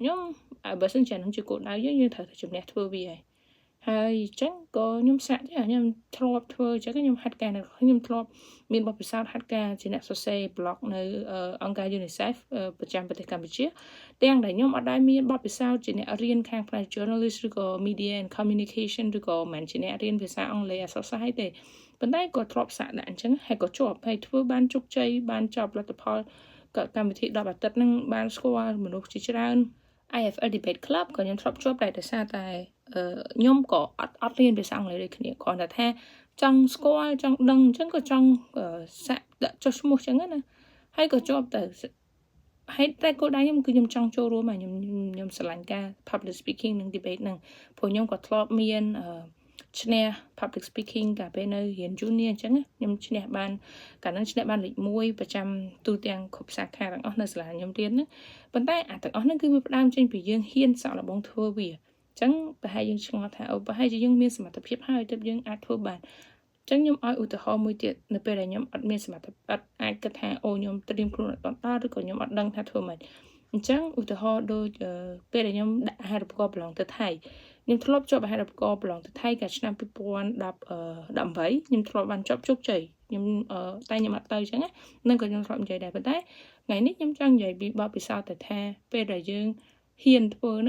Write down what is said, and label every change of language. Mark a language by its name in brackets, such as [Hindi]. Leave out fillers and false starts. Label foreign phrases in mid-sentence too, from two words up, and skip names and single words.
[Khmer] ខ្ញុំបើសិនជានឹងជាគោលដៅយើងត្រូវតែជំនះធ្វើវាហើយអញ្ចឹងក៏ខ្ញុំសាក់ដែរខ្ញុំធ្លាប់ធ្វើអញ្ចឹងខ្ញុំហាត់ការខ្ញុំធ្លាប់មានបទពិសោធន៍ហាត់ការ ជាអ្នកសរសេរ blog នៅអង្គការ UNICEF ប្រចាំប្រទេសកម្ពុជាទាំងដែលខ្ញុំអត់ដែលមានបទពិសោធន៍ជាអ្នករៀនខាងផ្នែក journalist ឬក៏ [English] media and communication [Khmer] ឬក៏មិនជាអ្នករៀនភាសាអង់គ្លេសអក្សរសាស្ត្រទេប៉ុន្តែក៏ធ្លាប់សាក់ដាក់អញ្ចឹងហើយក៏ជាប់ហើយធ្វើបានជោគជ័យបានចប់លទ្ធផលក៏កម្មវិធី10អាទិត្យហ្នឹងបានស្គាល់មនុស្សជាច្រើន IFL Debate Club ក៏ខ្ញុំធ្លាប់ជាប់ដែរដោយសារតែខ្ញុំក៏អត់រៀនភាសាអង់គ្លេសដូចគ្នាគ្រាន់តែថាចង់ស្គាល់ចង់ដឹងអញ្ចឹងក៏ចង់សា ក់ដាក់ចុះឈ្មោះអញ្ចឹងណាហើយក៏ជាប់ទៅហើយតែគោលដៅខ្ញុំគឺខ្ញុំចង់ចូលរួមហើយខ្ញុំស្រឡាញ់ការ [English] public speaking [Khmer] និង debate ហ្នឹងព្រោះខ្ញុំក៏ធ្លាប់មានឈ្នះ [English] public speaking [Khmer] កាលពេលនៅរៀន junior អញ្ចឹងខ្ញុំឈ្នះ បានកាលហ្នឹងឈ្នះបានលេខ1ប្រចាំទូទាំងគ្រប់សាខាទាំងអស់នៅសាលាខ្ញុំរៀនហ្នឹងប៉ុន្តែអាទាំងអស់ហ្នឹងគឺវាផ្ដើមចេញពីយើងហ៊ានសាក់លបងធ្វើវាអញ្ចឹង ប្រហែលយើងឆ្ងល់ថាប្រហែលជាយើងមានសមត្ថភាពហើយទើបយើងអាចធ្វើបានអញ្ចឹងខ្ញុំឲ្យឧទាហរណ៍មួយទៀតនៅពេលដែលខ្ញុំអត់មានសមត្ថភាពអាចគិតថាអូខ្ញុំត្រៀមខ្លួនអត់ដល់ឬក៏ខ្ញុំអត់ដឹងថាធ្វើម៉េចអញ្ចឹងឧទាហរណ៍ដូចពេលដែលខ្ញុំដាក់អាហារូបករណ៍ប្រឡងទៅថៃខ្ញុំធ្លាប់ជាប់អាហារូបករណ៍ប្រឡងទៅថៃកាលឆ្នាំ2018ខ្ញុំធ្លាប់បានជាប់ជោគជ័យខ្ញុំតែខ្ញុំអត់ទៅអញ្ចឹងហ្នឹងក៏ខ្ញុំធ្លាប់និយាយដែរប៉ុន្តែថ្ងៃនេះខ្ញុំចង់និយាយពីបទពិសោធន៍ទៅថាពេលដែលយើងហ៊ានធ្វើហ្នឹង